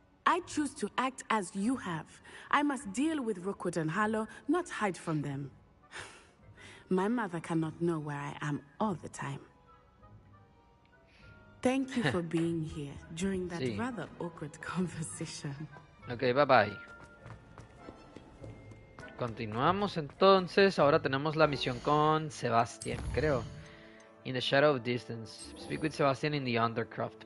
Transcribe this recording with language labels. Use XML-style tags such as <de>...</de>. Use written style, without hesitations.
<en>I choose to act as you have. I must deal with Rookwood and Harlow, not hide from them. My mother cannot know where I am all the time. Thank you for being here during that</en> <es>Sí.</es> <en>rather awkward conversation. Ok, bye bye.</en> <es>Continuamos entonces. Ahora tenemos la misión con Sebastian, creo.</es> <en>In the shadow of distance. Speak with Sebastian in the Undercroft.</en>